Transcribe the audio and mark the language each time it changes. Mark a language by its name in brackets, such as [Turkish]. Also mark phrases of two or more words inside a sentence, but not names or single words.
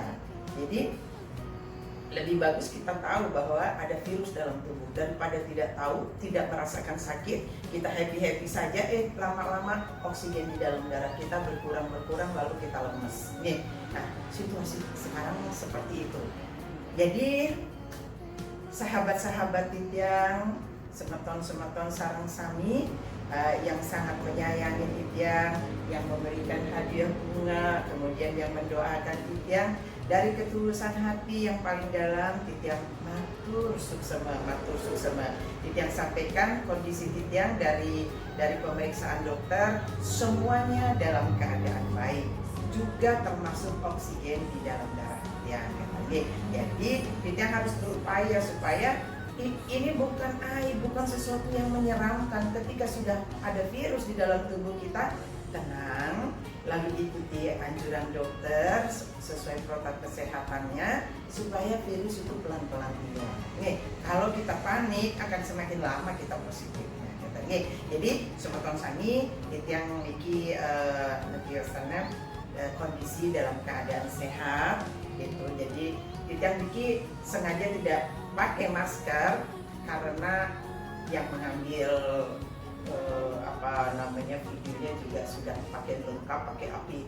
[Indonesian] Jadi lebih bagus kita tahu bahwa ada virus dalam tubuh daripada tidak tahu, tidak merasakan sakit, kita happy saja, lama-lama oksigen di dalam darah kita berkurang lalu kita lemes. Nih, nah situasi sekarang seperti itu. Jadi sahabat-sahabat Titiang, [Balinese] semeton sarang sami [Indonesian] yang sangat menyayangi Titiang, yang memberikan hadiah bunga, kemudian yang mendoakan Titiang, dari ketulusan hati yang paling dalam, [Balinese] Titiang matur suksema. [Indonesian] Titiang sampaikan kondisi Titiang dari pemeriksaan dokter, semuanya dalam keadaan baik, juga termasuk oksigen di dalam darah Titiang. Jadi Titiang harus berupaya supaya ini bukan aib, bukan sesuatu yang menyeramkan. Ketika sudah ada virus di dalam tubuh kita, tenang, lalu ikuti anjuran dokter sesuai protokol kesehatannya supaya virus itu pelan-pelan hilang. Nih, kalau kita panik akan semakin lama kita positifnya. Jadi [Balinese] semeton sami [Indonesian] yang iki sana kondisi dalam keadaan sehat gitu. Jadi yang iki sengaja tidak pakai masker karena yang mengambil videonya juga sudah pakai lengkap, pakai APD.